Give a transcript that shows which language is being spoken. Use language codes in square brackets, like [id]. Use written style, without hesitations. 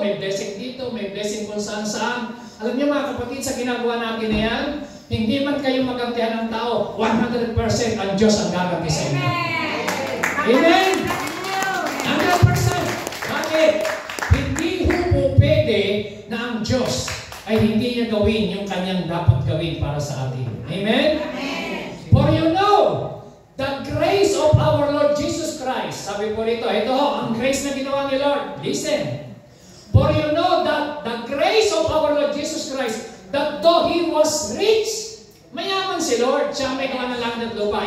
[tl] May blessing dito, may blessing kung saan-saan. Alam niyo mga kapatid, sa ginagawa natin na yan, hindi man kayo magantihan ng tao, 100% ang Diyos ang gaganti sa inyo. Amen? 100%. Bakit? Hindi po pwede na ang Diyos ay hindi niya gawin yung kanyang dapat gawin para sa atin. Amen? [en] For you know, the grace of our Lord Jesus Christ. [tl] Sabi po rito, ito ang grace na ginawa ni Lord. [en] Listen. For you know that the grace of our Lord Jesus Christ, that though He was rich, [tl] mayaman si Lord, siya may gawa ng langit at lupa.